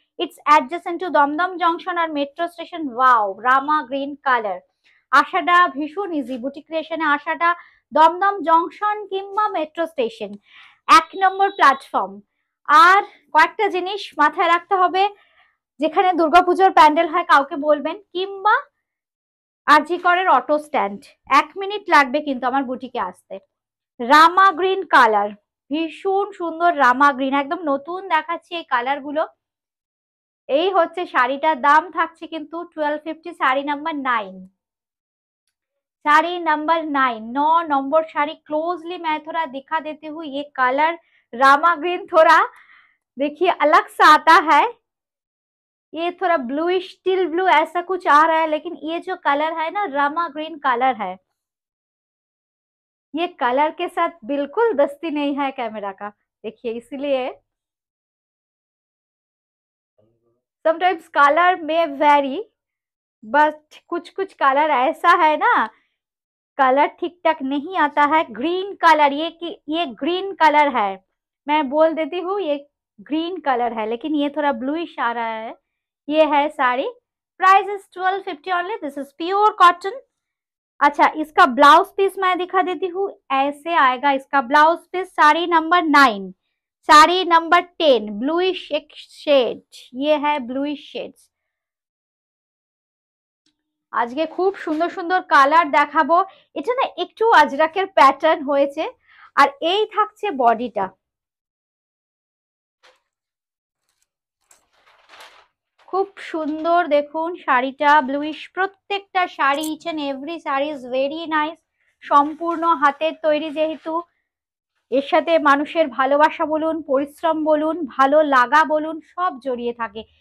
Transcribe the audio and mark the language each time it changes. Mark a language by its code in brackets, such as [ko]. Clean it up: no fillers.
[en] It's adjacent to Damdam Junction or metro station. Wow, Rama green color. [bn] আসাটা ভীষণ easy, boutique ক্রিয়েশনে আসাটা Dumdum junction কিংবা metro station, 1 নম্বর platform. আর কয়েকটা জিনিস মাথায় রাখতে হবে, যেখানে দুর্গাপুজোর প্যান্ডেল হয় কাউকে বলবেন, কিংবা আরজি করের অটো স্ট্যান্ড, 1 মিনিট লাগবে কিন্তু আমার বুটিকে আসতে। রামা গ্রিন কালার, ভীষণ সুন্দর রামা গ্রিন, একদম নতুন দেখাচ্ছি এই কালার গুলো। এই হচ্ছে শাড়িটার দাম থাকছে কিন্তু 1250, sari number 9, [hi] sari number 9, 9 number sari. Closely मैं थोड़ा दिखा देती हूँ, ये कलर रामा ग्रीन थोड़ा देखिए अलग सा आता है, ये थोड़ा ब्लूइश स्टील ब्लू ऐसा कुछ आ रहा है, लेकिन ये जो कलर है ना रामा ग्रीन कलर है, ये कलर के साथ बिल्कुल दस्ती नहीं है कैमरा का, देखिए इसलिए समटाइम्स कलर में वेरी, बट कुछ कुछ कलर ऐसा है ना, कलर ठीक ठाक नहीं आता है। ग्रीन कलर, ये ग्रीन कलर है, मैं बोल देती हूँ ये ग्रीन कलर है, लेकिन ये थोड़ा ब्लूइश आ रहा है। ये है sari, [en] Price is 1250 only, this is pure cotton. [hi] अच्छा इसका ब्लाउज पीस मैं दिखा देती हूँ, ऐसे आएगा इसका blouse piece. Sari number 9, sari number 10, bluish एक शेड, ये है ब्लूइश शेड्स। [bn] আজকে খুব সুন্দর সুন্দর কালার দেখাবো। এটা না একটু আজরাকের প্যাটার্ন হয়েছে, আর এই থাকছে বডিটা, খুব সুন্দর দেখুন শাড়িটা ব্লুইশ, প্রত্যেকটা sari [en] each and every sari is very nice, [bn] সম্পূর্ণ হাতের তৈরি, যেহেতু এর সাথে মানুষের ভালোবাসা বলুন, পরিশ্রম বলুন, ভালো লাগা বলুন, সব জড়িয়ে থাকে।